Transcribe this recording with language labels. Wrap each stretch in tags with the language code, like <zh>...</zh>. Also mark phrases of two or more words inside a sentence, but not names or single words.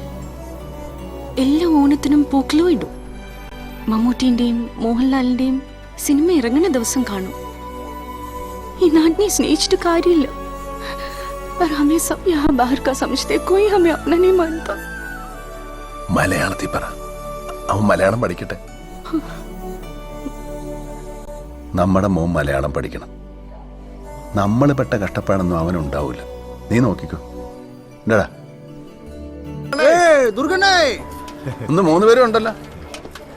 <ml>എല്ലാ ഓണത്തിനും പൂക്കളും ഇടും. മമ്മൂട്ടിന്റെയും മോഹൻലാലിന്റെയും സിനിമ ഇറങ്ങുന്ന ദിവസം കാണും. ഈ നാടിനെ സ്നേഹിച്ചിട്ട് കാര്യമില്ല.</ml> <hi>पर हमें सब यहाँ बाहर का समझते, कोई हमें अपना नहीं मानता.</hi> <ml>മലയാളത്തിൽ പറ. അവൻ മലയാളം പഠിക്കട്ടെ. നമ്മുടെ മോൻ മലയാളം പഠിക്കണം. നമ്മൾ പെട്ട കഷ്ടപ്പാടൊന്നും അവനുണ്ടാവൂല. നീ നോക്കിക്കോ. എന്താടാ? 3 പേരും ഉണ്ടല്ലോ.</ml>